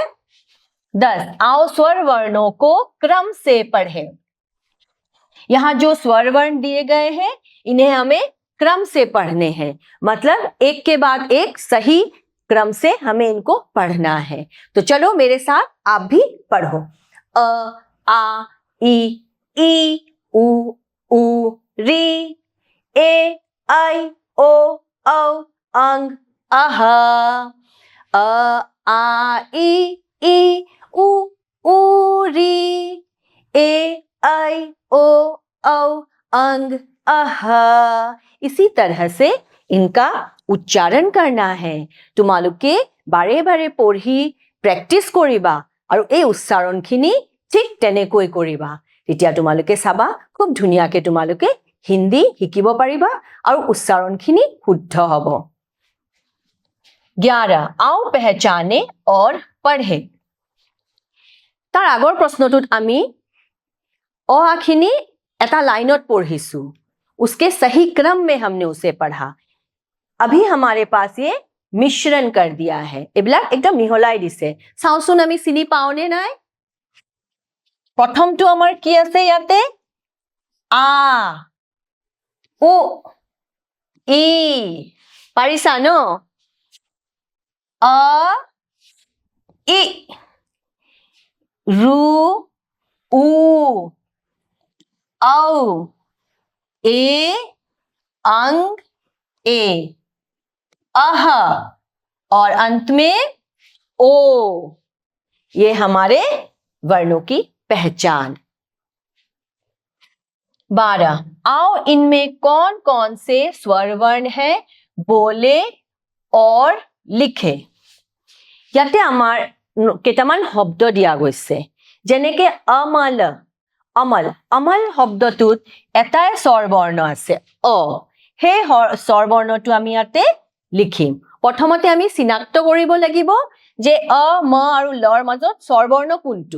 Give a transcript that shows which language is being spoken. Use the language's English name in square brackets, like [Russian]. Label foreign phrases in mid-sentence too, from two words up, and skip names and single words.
[Hindi] 10 आओ स्वर वर्णों को क्रम से पढ़ें। यहाँ जो स्वर वर्ण दिए गए हैं इन्हें हमें क्रम से पढ़ने हैं, मतलब एक के बाद एक सही क्रम से हमें इनको पढ़ना है। तो चलो मेरे साथ आप भी पढ़ो। अ आ ई उ ऊ री ए आई ओ औ अंग अह। अ आ ई उ ऊ री ए आई ओ औ अंग अह। इसी तरह से इनका उच्चारण करना है। [Assamese] তোমালোকে বাৰে বাৰে পঢ়ি প্ৰেক্টিছ কৰিবা আৰু এই উচ্চাৰণখিনি ঠিক তেনেকৈ কৰিবা। তেতিয়া তোমালোকে চাবা খুব ধুনীয়াকৈ তোমালোকে হিন্দী শিকিব পাৰিবা আৰু উচ্চাৰণখিনি শুদ্ধ হ'ব। [Hindi] 11 आओ पहचाने और पढ़े। [Assamese] তাৰ আগৰ প্ৰশ্নটোত আমি অ-আখিনি এটা লাইনত পঢ়িছো, [Hindi] उसके सही क्रम में हमने उसे पढ़ा। अभी हमारे पास ये मिश्रण कर दिया है, [Assamese] এইবিলাক एकदम মিহলাই দিছে। চাওচোন আমি চিনি পাওনে নাই। প্ৰথমটো আমাৰ কি আছে ইয়াতে আ উ ই, পাৰিছা ন। [Hindi] अ इ रू ऊ औ ए अंग ए अह, और अंत में ओ। ये हमारे वर्णों की पहचान। 12 आओ इनमें कौन कौन से स्वर वर्ण है बोले और लिखे। [Assamese] ইয়াতে আমাৰ কেইটামান শব্দ দিয়া গৈছে, যেনেকে অমল, অমল। অমল শব্দটোত এটাই স্বৰ বৰ্ণ আছে অ। সেই স্বৰ বৰ্ণটো আমি ইয়াতে লিখিম। প্ৰথমতে আমি চিনাক্ত কৰিব লাগিব যে অ, ম আৰু লৰ মাজত স্বৰ বৰ্ণ কোনটো।